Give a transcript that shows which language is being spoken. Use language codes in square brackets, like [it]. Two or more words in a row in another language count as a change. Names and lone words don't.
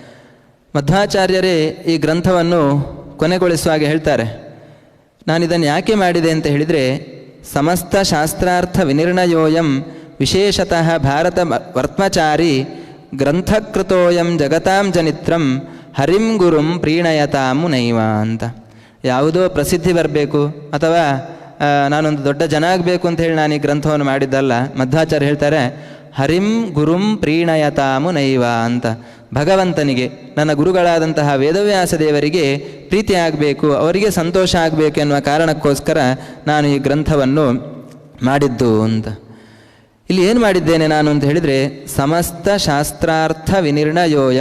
[kn] ಮಧ್ವಾಚಾರ್ಯರೇ ಈ ಗ್ರಂಥವನ್ನು ಕೊನೆಗೊಳಿಸುವಾಗ ಹೇಳ್ತಾರೆ, ನಾನಿದನ್ನು ಯಾಕೆ ಮಾಡಿದೆ ಅಂತ ಹೇಳಿದರೆ, [sa] ಸಮಸ್ತ ಶಾಸ್ತ್ರಾರ್ಥ ವಿನಿರ್ಣಯೋಯಂ ವಿಶೇಷತಃ ಭಾರತ ವರ್ತ್ಮಚಾರಿ ಗ್ರಂಥಕೃತೋಯಂ ಜಗತಾಂ ಜನಿತ್ರಂ ಹರಿಂ ಗುರುಂ ಪ್ರೀಣಯತಾಂ ಮುನೈವ ಅಂತ. [kn] ಯಾವುದೋ ಪ್ರಸಿದ್ಧಿ ಬರಬೇಕು ಅಥವಾ ನಾನೊಂದು ದೊಡ್ಡ ಜನ ಆಗಬೇಕು ಅಂತ ಹೇಳಿ ನಾನು ಈ ಗ್ರಂಥವನ್ನು ಮಾಡಿದ್ದಲ್ಲ. ಮಧ್ವಾಚಾರ್ಯ ಹೇಳ್ತಾರೆ, [sa] ಹರಿಂ ಗುರುಂ ಪ್ರೀಣಯತಾಮು ನೈವ ಅಂತ. [kn] ಭಗವಂತನಿಗೆ, ನನ್ನ ಗುರುಗಳಾದಂತಹ ವೇದವ್ಯಾಸ ದೇವರಿಗೆ ಪ್ರೀತಿ ಆಗಬೇಕು, ಅವರಿಗೆ ಸಂತೋಷ ಆಗಬೇಕು ಎನ್ನುವ ಕಾರಣಕ್ಕೋಸ್ಕರ ನಾನು ಈ ಗ್ರಂಥವನ್ನು ಮಾಡಿದ್ದು ಅಂತ. ಇಲ್ಲಿ ಏನು ಮಾಡಿದ್ದೇನೆ ನಾನು ಅಂತ ಹೇಳಿದರೆ, [sa] ಸಮಸ್ತ ಶಾಸ್ತ್ರಾರ್ಥ ವಿನಿರ್ಣಯೋಯಂ.